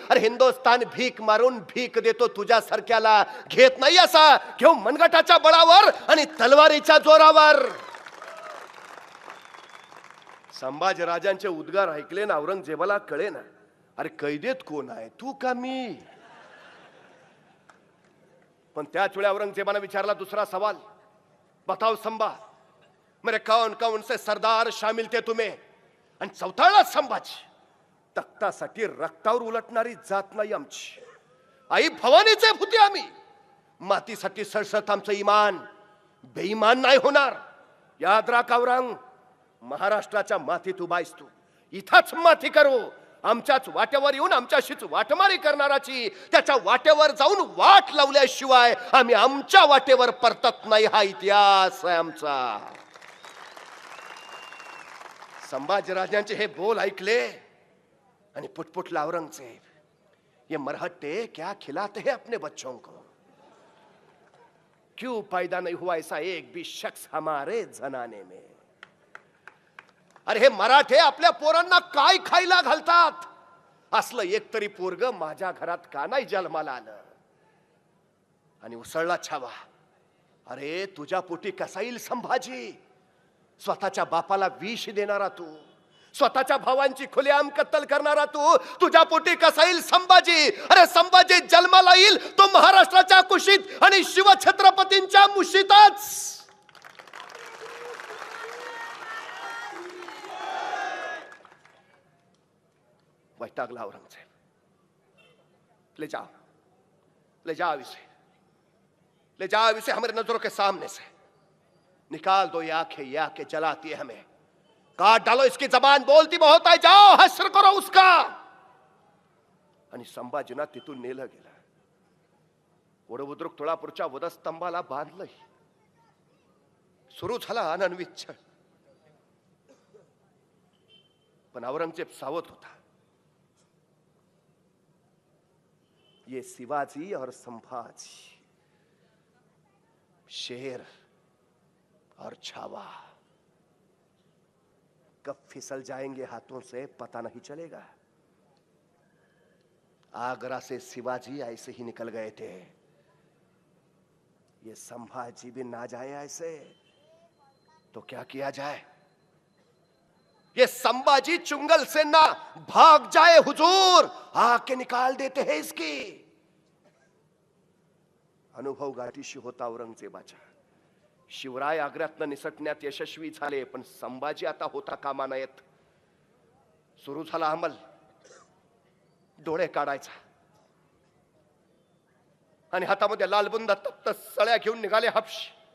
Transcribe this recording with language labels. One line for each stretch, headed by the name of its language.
Marathi: अरे हिंदुस्तान भीक मारून भीक देतो तुझ्यासारख्याला, घेत नाही असा, घेऊ मनगटाच्या बळावर आणि तलवारीच्या जोरावर. संभाजी राजांचे उद्गार ऐकले ना औरंगजेबाला कळे ना, अरे कैदेत कोण आहे, तू का मी. पण त्याच वेळी औरंगजेबाने विचारला दुसरा सवाल,
Hindi: बताओ संभा, मेरे कौन कौन से सरदार शामिल थे तुम्हें?
Marathi: आणि चौथाला संभाजी. तख्तासाठी रक्तावर उलटणारी जात नाही आमची. आई भवानीचे भूते आम्ही. मातीसाठी सळसळत आमचं इमान. बेईमान नाही होणार. याद राख औरंग, महाराष्ट्राच्या मातीत उभा आहेस तू. इथंच माती करू. आमच्याच वाट्यावर येऊन आमच्याशीच वाटमारी करणाराची त्याच्या वाट्यावर जाऊन वाट लावल्याशिवाय आम्ही आमच्या वाटेवर परतत नाही. हा इतिहास आहे आमचा. संभाजीराजांचे हे बोल ऐकले आणि पुटपुटला औरंगजेब.
Hindi: ये मरहट्टे क्या खिलाते हैं अपने बच्चों को? क्यों पैदा नहीं हुआ ऐसा एक भी शख्स हमारे जनाने में?
Marathi: अरे हे मराठे आपल्या पोरांना काय खायला घालतात? असलं एक तरी पोरग माझ्या घरात का नाही जन्माला आलं? आणि उसळला छावा. अरे तुझ्या पोटी कसा येईल संभाजी? स्वतःच्या बापाला विष देणारा तू, स्वतःच्या भावांची खुलेआम कत्तल करणारा तू, तुझ्या पोटी कसा येईल संभाजी? अरे संभाजी जन्माला येईल तो महाराष्ट्राच्या कुशीत आणि शिवछत्रपतींच्या मुशीतच. वैतागला औरंगजेब.
Hindi: ले जाओ इसे, ले जाओ इसे हमारे नजरों के सामने से. निकाल दो ये आंखें जलाती है हमें. काट डालो इसकी जबान बोलती बहुत है. जाओ हश्र करो उसका.
Marathi: आणि संभाजीना तिथून नेलं गेलं. वडबुद्रुक तुळापूरच्या वधस्तंभाला बांधलंय. सुरू झाला अनन्वित छळ. पण औरंगजेब सावध होता.
Hindi: ये शिवाजी और संभाजी, शेर और छावा कब फिसल जाएंगे हाथों से पता नहीं चलेगा. आगरा से शिवाजी ऐसे ही निकल गए थे. ये संभाजी भी ना जाए ऐसे तो क्या किया जाए? ये संभाजी चुंगल से ना भाग जाए हुजूर, आके निकाल देते हैं इसकी.
Marathi: अनुभव गाठीशी होता औरंगजेबाच्या. शिवराय आग्र्यातनं निसटण्यात यशस्वी झाले, पण संभाजी आता होता कामा नयेत. सुरू झाला अंमल. डोळे काढायचा आणि हातामध्ये लालबुंद तप्त सळ्या घेऊन निघाले हापशी.